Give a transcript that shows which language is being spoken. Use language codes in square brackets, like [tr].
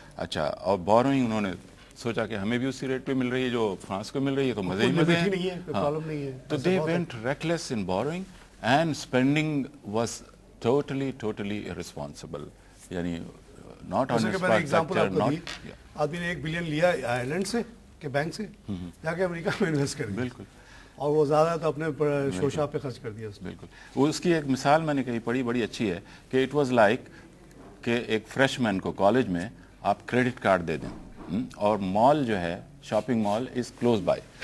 [ur] اچھا, اور بوروئنگ انہوں نے سوچا کہ ہمیں بھی اسی ریٹ پہ مل رہی ہے جو فرانس کو مل رہی ہے, تو مزے ہی مزے ہیں. [en] تو they went reckless in borrowing and spending was totally irresponsible. یعنی not on infrastructure, not. [ur] آدمی نے 1 بلین لیا آئرلینڈ سے کے بینک سے, جا کے امریکہ میں انویسٹ کر دیا. بالکل. اور وہ زیادہ تو اپنے شوشا پہ خرچ کر دیا. بالکل. وہ اس کی ایک مثال میں نے کہیں پڑھی, بڑی اچھی ہے, کہ [en] it was like [ur] کہ ایک فریش مین کو کالج میں آپ کریڈٹ کارڈ دے دیں اور مال جو ہے [en] Shopping mall is close by.